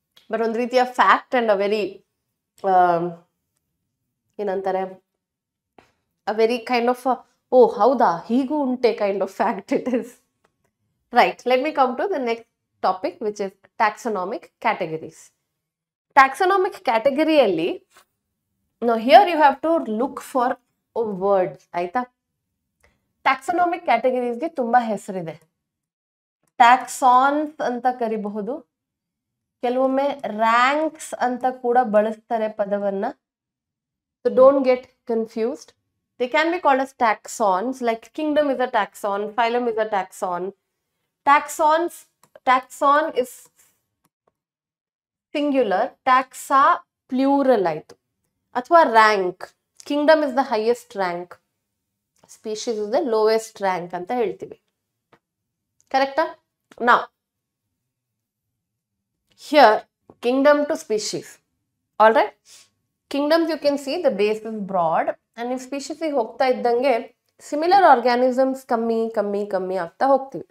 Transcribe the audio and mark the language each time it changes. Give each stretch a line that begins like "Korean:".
English: but
Kannada: ಒಂದು ರೀತಿಯ
English: fact and a very
Kannada: ಏನಂತಾರೆ,
English: a very kind of
Kannada: ಓ ಹೌದಾ ಹೀಗೂ ಉಂಟೆ
English: Kind of fact it is. Right, let me come to the next topic, which is taxonomic categories. Taxonomic category
Kannada: alli,
English: now here you have to look for a word,
Kannada: ಆಯ್ತಾ? Taxonomic categories ಗೆ ತುಂಬಾ ಹೆಸರಿದೆ. Taxons ಅಂತ ಕರಿಬಹುದು, ಕೆಲವೊಮ್ಮೆ ranks ಅಂತ ಕೂಡ ಬಳಸ್ತಾರೆ ಪದವನ್ನ.
English: So don't get confused. They can be called as taxons, like kingdom is a taxon, phylum is a taxon. Taxon is singular, taxa plural
Kannada: ಆಯ್ತು. ಅಥವಾ
English: rank, kingdom is the highest rank, species is the lowest rank
Kannada: ಅಂತ ಹೇಳ್ತೀವಿ.
English: ಕರೆಕ್ಟಾ?
Kannada: ನಾವು
English: Here kingdom to species. All right, kingdoms you can see the base is broad, and
Kannada: ನೀವು ಸ್ಪೀಶೀಸಿಗೆ ಹೋಗ್ತಾ ಇದ್ದಂಗೆ
English: similar organisms
Kannada: ಕಮ್ಮಿ ಕಮ್ಮಿ ಕಮ್ಮಿ ಆಗ್ತಾ ಹೋಗ್ತೀವಿ.